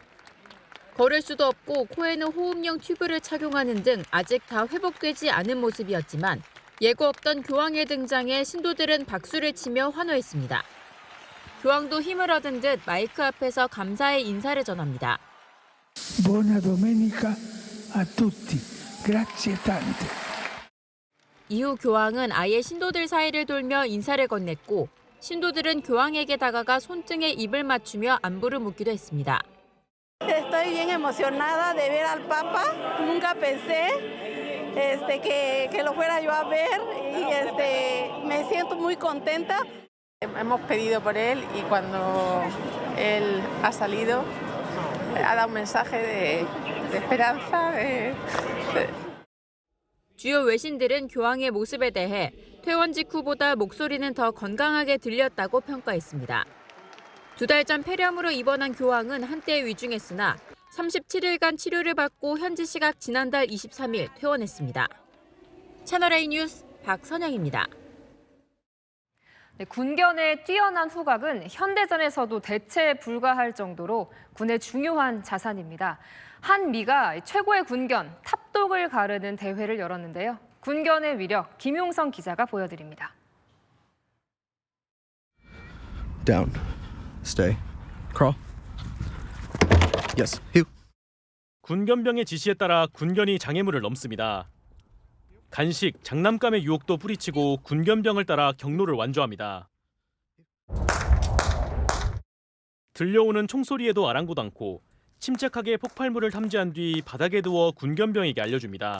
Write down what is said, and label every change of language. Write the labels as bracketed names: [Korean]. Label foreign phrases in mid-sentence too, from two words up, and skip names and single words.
[Korean] 걸을 수도 없고 코에는 호흡용 튜브를 착용하는 등 아직 다 회복되지 않은 모습이었지만 예고 없던 교황의 등장에 신도들은 박수를 치며 환호했습니다. 교황도 힘을 얻은 듯 마이크 앞에서 감사의 인사를 전합니다. [Italian] Buona domenica a tutti. Grazie tante. [Korean] 이후 교황은 아예 신도들 사이를 돌며 인사를 건넸고 신도들은 교황에게 다가가 손등에 입을 맞추며 안부를 묻기도 했습니다. [Spanish] Estoy bien emocionada de ver al Papa. Nunca pensé que lo fuera yo a ver y me siento muy contenta. Hemos pedido por él y cuando él ha salido ha dado un mensaje de esperanza. [Korean] 주요 외신들은 교황의 모습에 대해 퇴원 직후보다 목소리는 더 건강하게 들렸다고 평가했습니다. 2달 전 폐렴으로 입원한 교황은 한때 위중했으나 37일간 치료를 받고 현지 시각 지난달 23일 퇴원했습니다. 채널A 뉴스 박선영입니다. 네, 군견의 뛰어난 후각은 현대전에서도 대체 불가할 정도로 군의 중요한 자산입니다. 한미가 최고의 군견 탑독을 가르는 대회를 열었는데요. 군견의 위력 김용성 기자가 보여드립니다. [English] Down. Stay. Crawl. Yes. Heel. [Korean] 군견병의 지시에 따라 군견이 장애물을 넘습니다. 간식, 장난감의 유혹도 뿌리치고 군견병을 따라 경로를 완주합니다. 들려오는 총소리에도 아랑곳 않고 침착하게 폭발물을 탐지한 뒤 바닥에 두어 군견병에게 알려줍니다.